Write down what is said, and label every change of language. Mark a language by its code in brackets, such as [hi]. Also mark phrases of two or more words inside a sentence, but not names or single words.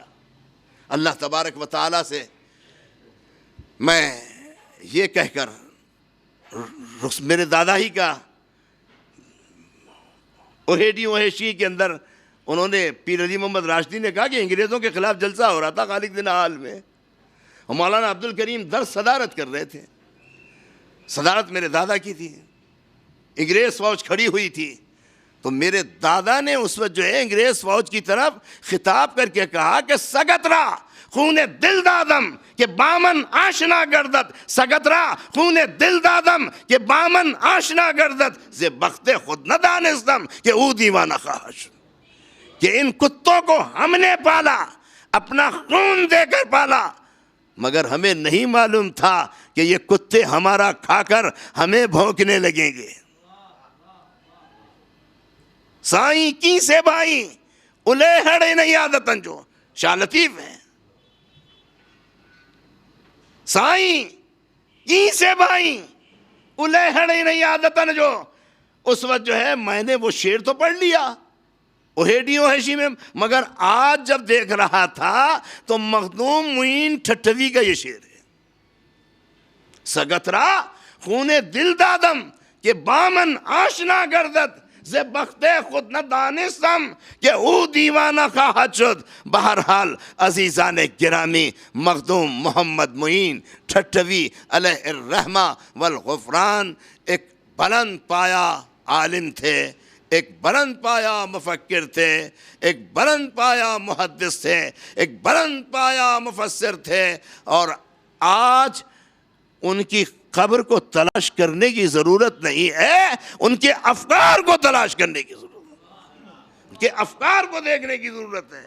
[ur] اللہ تبارک و تعالیٰ سے میں یہ کہہ کر، میرے دادا ہی کا اوہیشی کے اندر انہوں نے، پیر علی محمد راشدی نے کہا کہ انگریزوں کے خلاف جلسہ ہو رہا تھا خالق دین حال میں، اور مولانا عبد الکریم درس صدارت کر رہے تھے، صدارت میرے دادا کی تھی، انگریز فوج کھڑی ہوئی تھی، تو میرے دادا نے اس وقت جو ہے انگریز فوج کی طرف خطاب کر کے کہا کہ [fa] سگترا خون دل دادم کہ بامن آشنا گردد، سگترا خون دل دادم کہ بامن آشنا گردد، ز بخت خود نہ دانستم کہ او دیوانہ خواہش، [ur] کہ ان کتوں کو ہم نے پالا، اپنا خون دے کر پالا، مگر ہمیں نہیں معلوم تھا کہ یہ کتے ہمارا کھا کر ہمیں بھونکنے لگیں گے۔ [sd] سائیں کی سے بھائی الے ہڑے نہیں عادتن، [ur] جو شاہ لطیف ہیں، [sd] سائیں کی سے بھائی الے ہڑے نہیں عادتن، [ur] جو اس وقت جو ہے میں نے وہ شعر تو پڑھ لیا اوہیڈیوں ہیشی میں، مگر آج جب دیکھ رہا تھا تو مخدوم معین ٹھٹوی کا یہ شعر ہے، [fa] سگترا خون دل دادم کہ بامن آشنا گردد، ز بخت خود نہ دانستم کہ او دیوانہ خواہد شد۔ [ur] بہرحال عزیزان گرامی، مخدوم محمد معین ٹھٹوی علیہ الرحمہ والغفران ایک بلند پایا عالم تھے، ایک بلند پایا مفکر تھے، ایک بلند پایا محدث تھے، ایک بلند پایا مفسر تھے، اور آج ان کی قبر کو تلاش کرنے کی ضرورت نہیں ہے، ان کے افکار کو تلاش کرنے کی ضرورت ہے، ان کے افکار کو دیکھنے کی ضرورت ہے۔